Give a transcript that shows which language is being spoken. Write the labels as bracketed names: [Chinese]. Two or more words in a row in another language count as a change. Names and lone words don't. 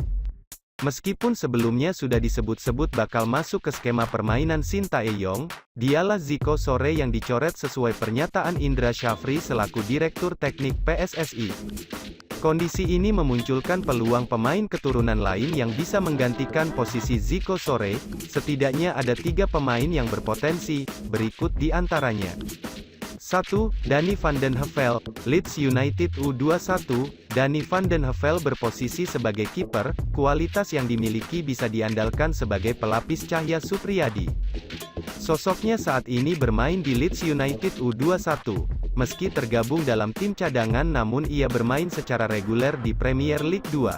[Indonesian] Meskipun sebelumnya sudah disebut-sebut bakal masuk ke skema permainan Shin Tae-yong, dialah Zico Sore yang dicoret sesuai pernyataan Indra Syafri selaku Direktur Teknik PSSI. Kondisi ini memunculkan peluang pemain keturunan lain yang bisa menggantikan posisi Zico Sore. Setidaknya ada 3 pemain yang berpotensi, berikut di antaranya. 1. Danny van den Heuvel, Leeds United U21. Danny van den Heuvel berposisi sebagai kiper, kualitas yang dimiliki bisa diandalkan sebagai pelapis Cahya Supriyadi. Sosoknya saat ini bermain di Leeds United U21. Meski tergabung dalam tim cadangan namun ia bermain secara reguler di Premier League 2.